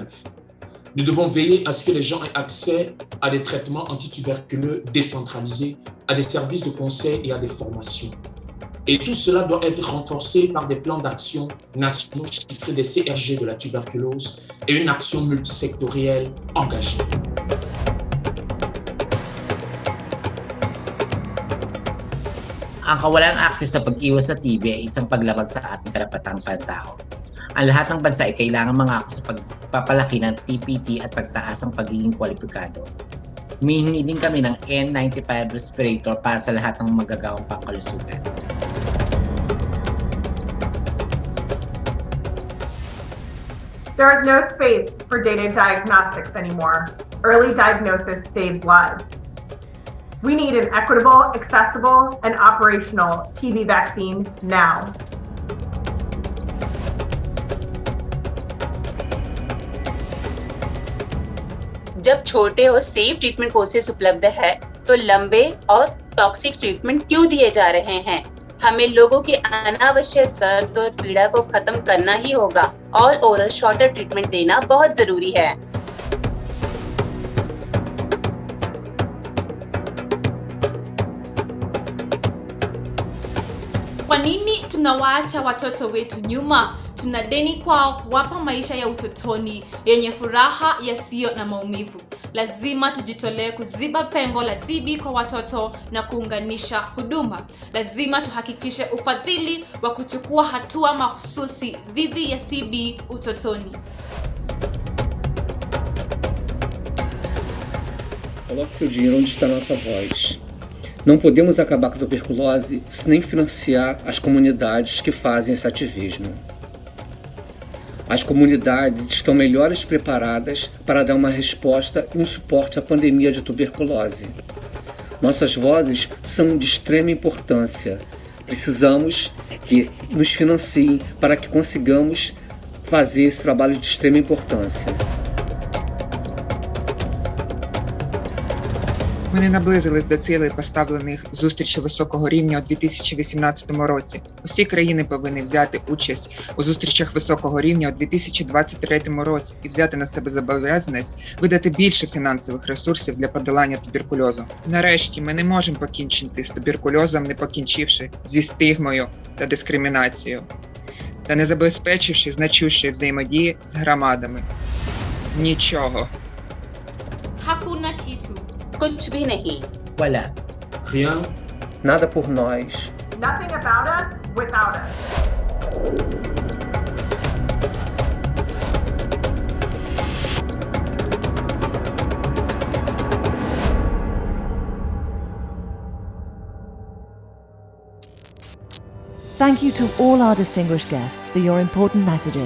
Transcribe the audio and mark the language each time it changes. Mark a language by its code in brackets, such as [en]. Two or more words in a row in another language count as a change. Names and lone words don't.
[fr] Nous devons veiller à ce que les gens aient accès à des traitements antituberculeux décentralisés, à des services de conseil et à des formations. Et tout cela doit être renforcé par des plans d'action nationaux chiffrés des CRG de la tuberculose et une action multisectorielle engagée. [tl] Ang kawalang akses sa pag-iwas sa TB ay isang paglabag sa ating karapatang pantao. Ang lahat ng bansa ay kailangan mangako sa pagpapalaki ng TPT at pagtaas ang pagiging kwalipikado. Humihingi din kami ng N95 respirator para sa lahat ng magagawang pangkalusugan. [en] There is no space for data diagnostics anymore. Early diagnosis saves lives. We need an equitable, accessible, and operational TB vaccine now. [hi] जब छोटे और [en] safe treatment courses [hi] उपलब्ध है तो लंबे और [en] toxic treatment [hi] क्यों दिए जा रहे हैं? हमें लोगों की अनावश्यक दर्द और पीड़ा को खत्म करना ही होगा और [en] oral shorter treatment [hi] देना बहुत जरूरी है. [sw] Kwa nini tunawaacha watoto wetu nyuma? Tuna deni kwao kuwapa maisha ya utotoni yenye furaha yasiyo na maumivu. Lazima tujitolee kuziba pengo la TB kwa watoto na kuunganisha huduma. Lazima tuhakikishe ufadhili wa kuchukua hatua mahususi dhidi ya TB utotoni. [pt] Coloque seu dinheiro onde está nossa voz. Não podemos acabar com a tuberculose sem financiar as comunidades que fazem esse ativismo. As comunidades estão melhores preparadas para dar uma resposta e um suporte à pandemia de tuberculose. Nossas vozes são de extrema importância. Precisamos que nos financiem para que consigamos fazer esse trabalho de extrema importância. [uk] Ми не наблизились до цілей, поставлених зустрічі високого рівня у 2018 році. Усі країни повинні взяти участь у зустрічах високого рівня у 2023 році і взяти на себе зобов'язаність видати більше фінансових ресурсів для подолання туберкульозу. Нарешті ми не можемо покінчити з туберкульозом, не покінчивши зі стигмою та дискримінацією, та не забезпечивши значущої взаємодії з громадами. Нічого. [sw] Hakuna kitu. [hi] कुछ भी नहीं. [tl] Wala. [fr] Rien. [pt] Nada por nós. [en] Nothing about us without us. Thank you to all our distinguished guests for your important messages.